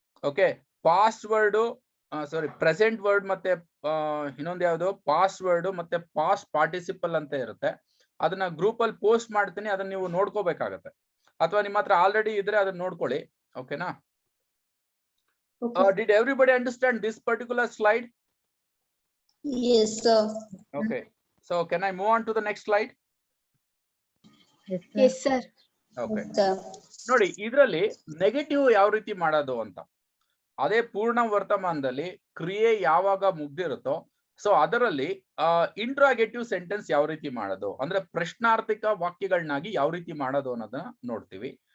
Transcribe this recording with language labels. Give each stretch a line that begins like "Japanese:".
Kannada: Okay, password ಸಾರಿ present word ಮತ್ತೆ ಇನ್ನೊಂದು ಯಾವ್ದು ಪಾಸ್ವರ್ಡ್ ಮತ್ತೆ ಪಾಸ್ಟ್ ಪಾರ್ಟಿಸಿಪಲ್ ಅಂತ ಇರುತ್ತೆ. ಅದನ್ನ ಗ್ರೂಪ್ ಅಲ್ಲಿ ಪೋಸ್ಟ್ ಮಾಡ್ತೀನಿ, ಅದನ್ನ ನೀವು ನೋಡ್ಕೋಬೇಕಾಗತ್ತೆ. ಅಥವಾ ನಿಮ್ಮ ಹತ್ರ ಆಲ್ರೆಡಿ ಇದ್ರೆ ಅದನ್ನ ನೋಡ್ಕೊಳ್ಳಿ. ಓಕೆನಾ?
English: Did everybody understand this particular slide? Yes, sir. Okay, so can I move on to the next slide? Yes, sir. Yes, sir. Okay, Sir.
Kannada: ನೋಡಿ ಇದ್ರಲ್ಲಿ ನೆಗೆಟಿವ್ ಯಾವ ರೀತಿ ಮಾಡೋದು ಅಂತ. ಅದೇ ಪೂರ್ಣ ವರ್ತಮಾನದಲ್ಲಿ ಕ್ರಿಯೆ ಯಾವಾಗ ಮುಗ್ದಿರುತ್ತೋ ಸೊ ಅದರಲ್ಲಿ ಇಂಟ್ರಾಗೇಟಿವ್ ಸೆಂಟೆನ್ಸ್ ಯಾವ ರೀತಿ ಮಾಡೋದು ಅಂದ್ರೆ ಪ್ರಶ್ನಾರ್ಥಕ ವಾಕ್ಯಗಳನ್ನಾಗಿ ಯಾವ ರೀತಿ ಮಾಡೋದು ಅನ್ನೋದನ್ನ ನೋಡ್ತೀವಿ.